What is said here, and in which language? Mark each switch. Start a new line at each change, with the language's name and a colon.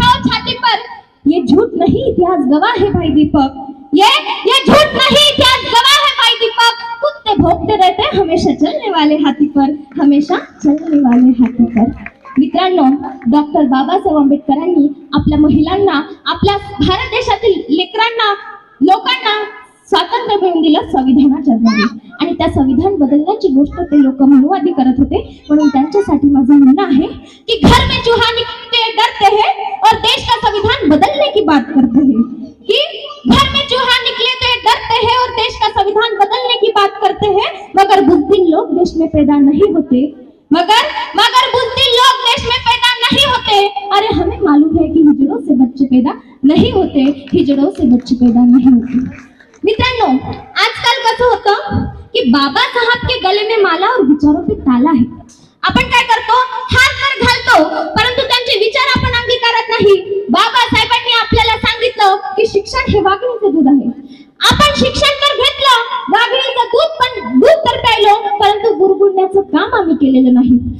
Hindi: इतिहास गवाह है भाई दीपक, ये झूठ नहीं, इतिहास गवाह है भाई दीपक। कुत्ते भौंकते रहते हैं हमेशा चलने वाले हाथी पर, हमेशा चलने वाले हाथी पर।
Marathi: मित्रांनो, डॉक्टर बाबासाहेब आंबेडकरांनी आपल्या महिलांना, आपल्या भारत देशातील लेकरांना, लोकांना स्वातंत्र्य मिळवून दिलं संविधानाच्या द्वारे, आणि त्या संविधान बदलण्याची गोष्ट ते लोक मनुवादी करत होते। म्हणून त्यांच्यासाठी माझं म्हणणं आहे की
Hindi: घर में चूहा निकलते डरते हैं और देश का संविधान बदलने की बात करते हैं, कि घर में चूहा निकले तो डरते हैं और देश का संविधान बदलने की बात करते हैं, मगर बुद्धिमान लोग देश में पैदा नहीं होते, मगर बुद्धिमान लोग देश में पैदा नहीं होते। अरे हमें मालूम है कि हिजड़ों से बच्चे पैदा नहीं होते, हिजड़ों से बच्चे पैदा नहीं होते।
Marathi: मित्रांनो, आजकाल कसं होतं की
Hindi: बाबा साहब के गले में माला और विचारों पे ताला है।
Marathi: आपण काय करतो, हात तर घालतो, परंतु त्यांचे विचार आपण अंगीकारत नाही। बाबासाहेबांनी आपल्याला सांगितलं की शिक्षण हे वाघिणीचं दूध आहे। आपण शिक्षण तर घेतलं, वाघिणीचं दूध तर प्यायलो, परंतु बुरबुडण्याचं काम आम्ही केलेलं नाही।